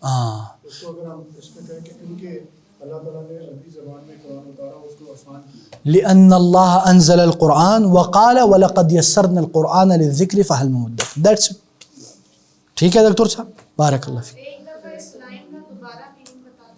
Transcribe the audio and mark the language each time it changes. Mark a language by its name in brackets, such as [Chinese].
[Urdu] اس کو اگر ہم اس میں کہیں کہ کیونکہ اللہ تعالیٰ نے عربی زبان میں قرآن اتارا، اس کو آسان کیا. [Arabic] لأن اللہ انزل القرآن وقال ولقد یسرنا القرآن للذکر فہل من مدکر. [English] That's it. [Urdu] ٹھیک ہے دکتور صاحب، بارک اللہ فیک. ایک دفعہ اس لائن کا دوبارہ میننگ بتا دیں.